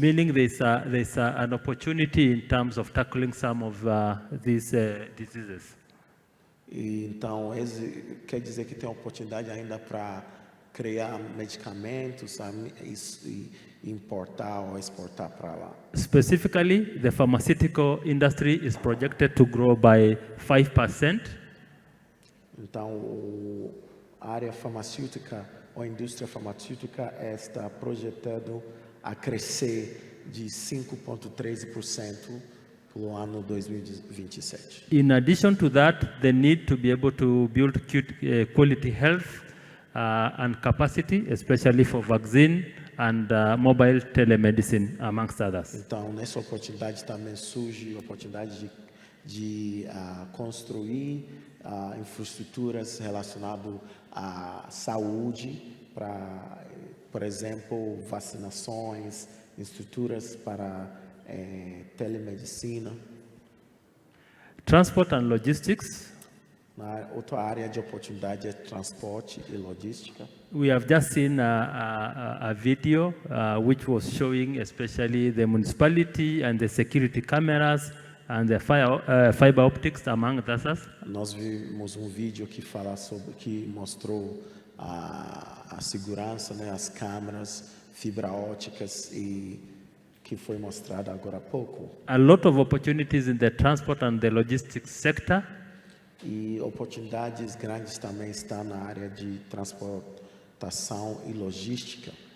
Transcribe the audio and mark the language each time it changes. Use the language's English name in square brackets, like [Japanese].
[English] Meaning there's an opportunity in terms of tackling some of these diseases. [Portuguese] E, então, quer dizer que tem oportunidade ainda para criar medicamentos e importar ou exportar para lá. [English] Specifically, the pharmaceutical industry is projected to grow by 5%. [Portuguese] Então, a área farmacêutica ou a indústria farmacêutica está projetando a crescer de 5,13% pelo ano 2027. [English] In addition to that, the need to be able to build quality health and capacity, especially for vaccine and mobile telemedicine, amongst others. [Portuguese] Então, nessa oportunidade também surge a oportunidade de construir infraestruturas relacionadas à saúde, para, por exemplo, vacinações, estruturas para telemedicina. [English] Transport and logistics. [Portuguese] Outra área de oportunidade é transporte e logística. [English] We have just seen a video which was showing especially the municipality and the security cameras and the fiber optics, among others. [Portuguese] Nós vimos vídeo que mostrou a segurança, né, as câmeras, fibra óticas e que foi mostrado agora há pouco. [English] A lot of opportunities in the transport and the logistics sector. [Portuguese] E oportunidades grandes também estão na área de transportação e logística.